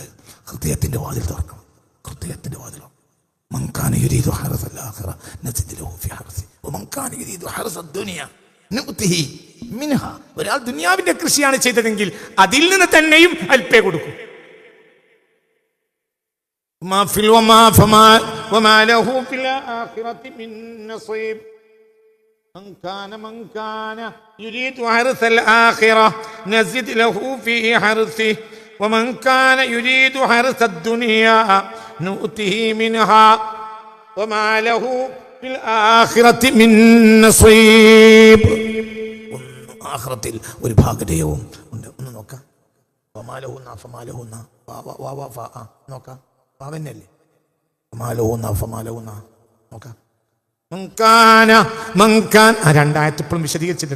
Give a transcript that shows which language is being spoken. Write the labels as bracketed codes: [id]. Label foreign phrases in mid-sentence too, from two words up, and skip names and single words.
[ml] ഹൃദയത്തിന്റെ വാതിൽ തുറക്കണം, ഹൃദയത്തിന്റെ വാതിൽ. [ar] من كان يريد حرث الآخرة نزد له في حرثه ومن كان يريد حرث الدنيا نؤته منها, [ml] ഒരാൾ ദുനിയാവിന്റെ കൃഷിയാണ് ചെയ്തതെങ്കിൽ അതിൽ നിന്ന് തന്നെയും അല്പേ കൊടുക്കും. [ar] وما له في الآخرة من نصيب. من كان يريد حرث الآخرة نزد له في حرثه ومن كان يريد حرث الدنيا نؤته منها وما له في الآخرة من نصيب. [ml] ആഖിറത്തിൽ ഒരു ഭാഗതയവും ഉണ്ട്. ഒന്ന് നോക്കാം. ഫമാലഹുന്ന നോക്കാം. പാവന്നല്ലേ? ഫമാലഹുന്ന നോക്കാം. മങ്കാന രണ്ടായത്ത് ഇപ്പോഴും വിശദീകരിച്ചിട്ടുണ്ട്.